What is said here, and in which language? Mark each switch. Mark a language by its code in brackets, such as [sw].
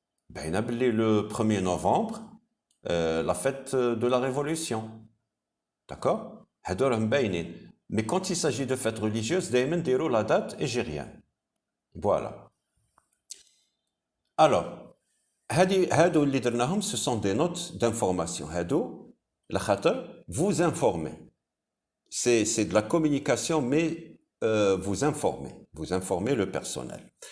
[ar] باينه بلي [fr] le 1er novembre la fête de la révolution. D'accord, [ar] هادو راهم باينين. [fr] Mais quand il s'agit de fêtes religieuses, [ar] دايما نديرو [fr] la date égérienne. Voilà. Alors, [ar] هادو اللي درناهم [fr] ce sont des notes d'information. [ar] هادو لخاطر [fr] vous informer. C'est de la communication, mais vous informez le personnel.